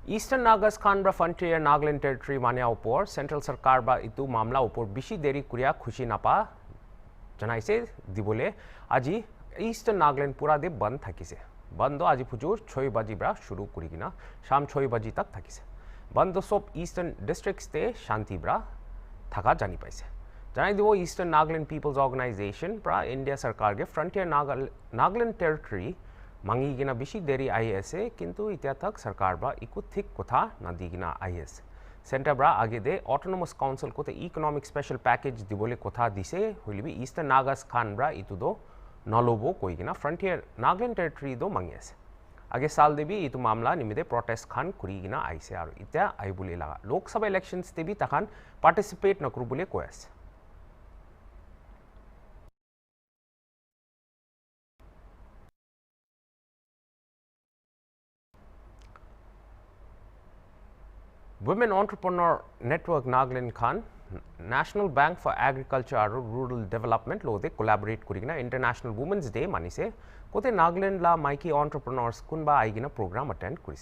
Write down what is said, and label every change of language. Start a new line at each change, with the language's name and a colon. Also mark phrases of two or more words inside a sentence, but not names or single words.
Naga Pidgin: Eastern Nagas Khanbra Frontier Nagaland Territory Mania Upor, Central Sarkar ba itu mamla upor bishi deri kuria khushi napa janaise dibole aji Eastern Nagaland pura de band thakise. Bando aji pujur 6 baji bra shuru kurigina sham 6 baji tak thakise. Bando sob Eastern Districts te shanti bra thaka jani paise. Janai dibo Eastern Nagaland People's Organization pra India Sarkar ge Frontier Nagaland Territory mangi gina bishi deri ISA kintu itya tak sarkar ba iku thik kotha na digina IS center bra age de
English: autonomous council
Naga Pidgin: kote
English: economic special package
Naga Pidgin: dibole kotha dise hoilibi Eastern Nagas Khan bra itu do nalobo koi gina Frontier Nagaland Territory do mangi ase age sal debi itu mamla nimide protest khan kuri gina aise aru itya aibule laga lok sabha elections debi takhan participate nakru bole koi ase. Women Entrepreneur Network Nagaland Khan National Bank for Agriculture and Rural Development lo de collaborate kurigina International Women's Day manise kote Nagaland la maiki entrepreneurs kunba aigina
English: program attend
Naga Pidgin: kurise.